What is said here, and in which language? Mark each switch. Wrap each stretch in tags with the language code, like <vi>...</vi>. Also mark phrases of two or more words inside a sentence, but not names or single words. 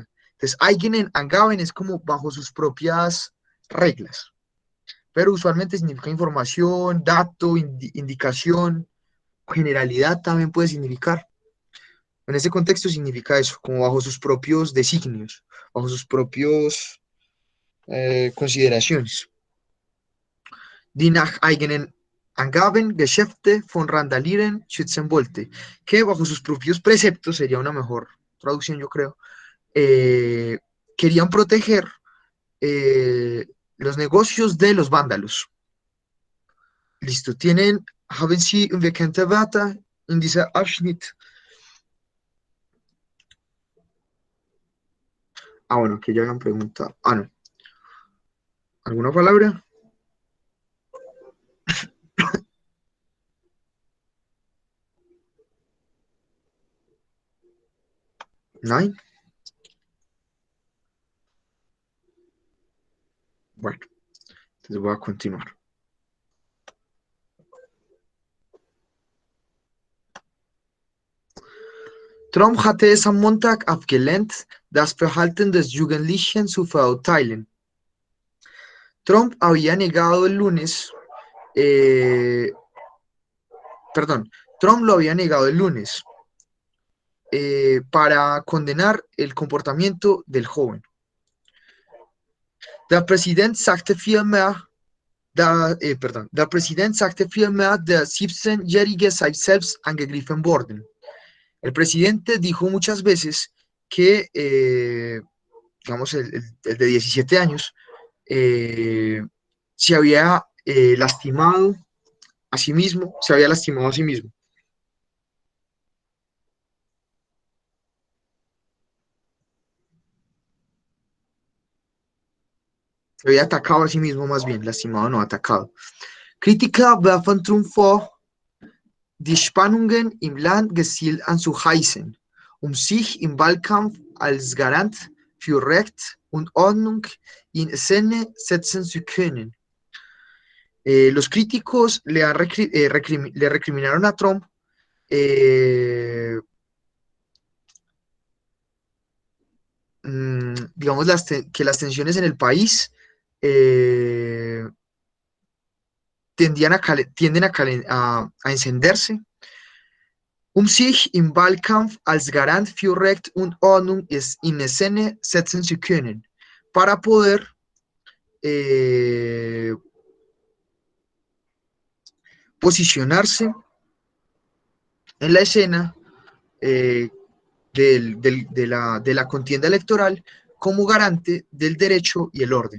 <es>Entonces,</es> <de>eigenen Angaben</de> <es>es como bajo sus propias reglas, pero usualmente significa información, dato, indicación, generalidad también puede significar. En ese contexto significa eso, como bajo sus propios designios, bajo sus propios consideraciones.</es> <de>Die nach eigenen Angaben Geschäfte von Randalieren schützen wollte,</de> <es>que bajo sus propios preceptos sería una mejor traducción, yo creo, querían proteger los negocios de los vándalos. Listo,</es> <de>haben Sie bekannte Wörter in dieser Abschnitt?</de> <es>Bueno, que ya habían preguntado. No. ¿Alguna palabra? ¿No? Bueno, entonces voy a continuar.</es> <de>Trump hatte es am Montag abgelehnt, das Verhalten des Jugendlichen zu verurteilen.</de> <es>Trump había negado el lunes, Trump lo había negado el lunes para condenar el comportamiento del joven.</es> <de>Der Präsident sagte vielmehr, der der 17-Jährige sei selbst angegriffen worden.</de> <es>El presidente dijo muchas veces que, digamos, el de 17 años se había lastimado a sí mismo, se había lastimado a sí mismo. Se había atacado a sí mismo, más bien, lastimado no, atacado.</es> <de>Kritiker werfen Trump vor, die Spannungen im Land gezielt anzuheizen, sich im Wahlkampf als Garant für Recht und Ordnung in Szene setzen zu können.</de> <es>Los críticos le recriminaron a Trump digamos, que las tensiones en el país tienden a encenderse.</es> <de>Sich im Wahlkampf als Garant für Recht und Ordnung in Szene setzen zu können,</de> <es>para poder posicionarse en la escena de la contienda electoral como garante del derecho y el orden.</es>